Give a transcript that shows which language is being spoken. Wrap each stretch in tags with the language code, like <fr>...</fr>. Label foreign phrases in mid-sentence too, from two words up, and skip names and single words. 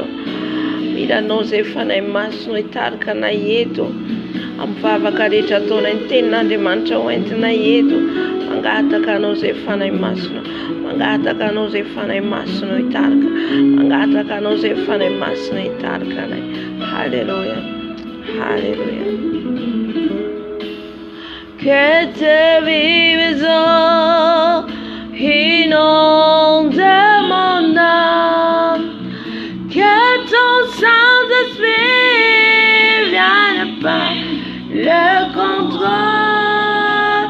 <mg>Mila anao zay fanay masino hitarika anay eto amin'ny vavaka rehetra ataonay ny tenin'Andriamanitra ho entinay eto. Mangataka anao zay fanay masino, mangataka anao zay fanay masino hitarika, mangataka anao zay fanay masino hitarika anay. Halleluja, halleluja.</mg> <fr>Que tes vives eaux inondent mon âme, que ton Saint-Esprit vienne prendre le contrôle.</fr>